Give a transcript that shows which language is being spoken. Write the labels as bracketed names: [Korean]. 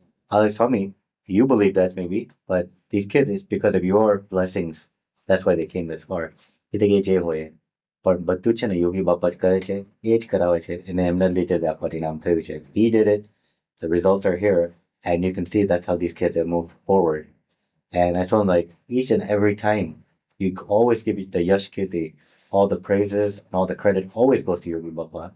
[English] I was Swami, you believe that maybe, but these kids, it's because of your blessings. That's why they came this far. [Gujarati] Ite je hoye. પણ બધું છે ને યોગી બાપા જ કરે છે, એ જ કરાવે છે, અને એમના લીધે જ આ પરિણામ થયું છે. [English] He did it, the results are here, and you can see that's how these kids have moved forward. And I told him, like, each and every time, you always give the yash kirti, all the praises and all the credit always goes to Yogi Bappa.